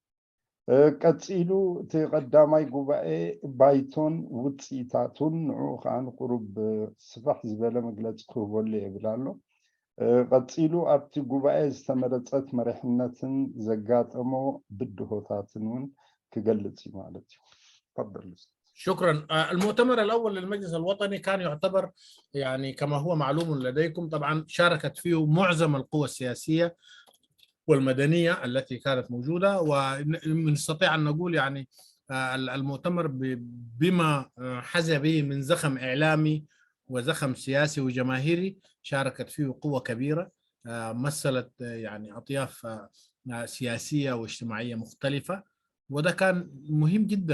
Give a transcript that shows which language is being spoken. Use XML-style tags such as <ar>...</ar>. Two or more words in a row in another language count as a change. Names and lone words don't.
<ti>ቀፂሉ እቲ ቀዳማይ ጉባኤ ባይቶን ውፅኢታቱን ንዑ ከዓ ንቁሩብ ስፋሕ ዝበለ መግለፂ ክህበሉ የብል ኣሎ። ቀፂሉ ኣብቲ ጉባኤ ዝተመረፀት መሪሕነትን ዘጋጠሞ ብድሆታትን እውን ክገልጽ ማለት እዩ። تفضل.</ti> <ar>شكرا. المؤتمر الأول للمجلس الوطني كان يعتبر يعني كما هو معلوم لديكم طبعا شاركت فيه معظم القوى السياسية والمدنية التي كانت موجودة، ونستطيع أن نقول يعني المؤتمر بما حظى به من زخم إعلامي وزخم سياسي وجماهيري شاركت فيه قوة كبيرة مثلت يعني أطياف سياسية واجتماعية مختلفة، وده كان مهم جدا.</ar>